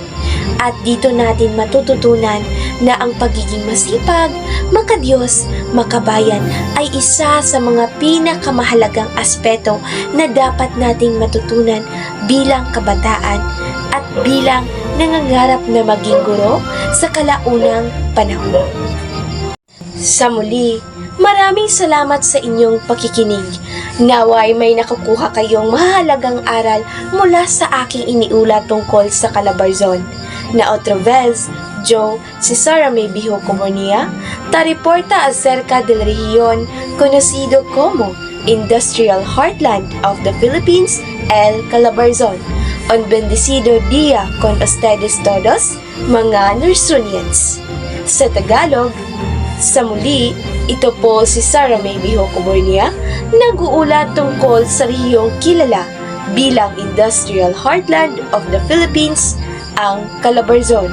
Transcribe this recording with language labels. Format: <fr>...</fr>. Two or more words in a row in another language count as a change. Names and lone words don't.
<tl>At dito natin matututunan na ang pagiging masipag, makadiyos, makabayan ay isa sa mga pinakamahalagang aspeto na dapat nating matutunan bilang kabataan at bilang nangangarap na maging guro sa kalaunang panahon. Sa muli, maraming salamat sa inyong pakikinig. Naway may nakukuha kayong mahalagang aral mula sa aking iniulat tungkol sa Calabarzon.</tl> <cbk>Na otra vez, yo, si Sara May Biho Cobornia, ta reporta acerca del región conocido como</cbk> <en>Industrial Heartland of the Philippines,</en> <cbk>El Calabarzon. Un bendecido día con ustedes todos,</cbk> <tl>mga Nersunians. Sa Tagalog, sa muli, ito po si Sara May Biho Cobornia, nag-uulat tungkol sa rehiyong kilala bilang</tl> <en>Industrial Heartland of the Philippines,</en> <tl>ang Calabarzon.</tl>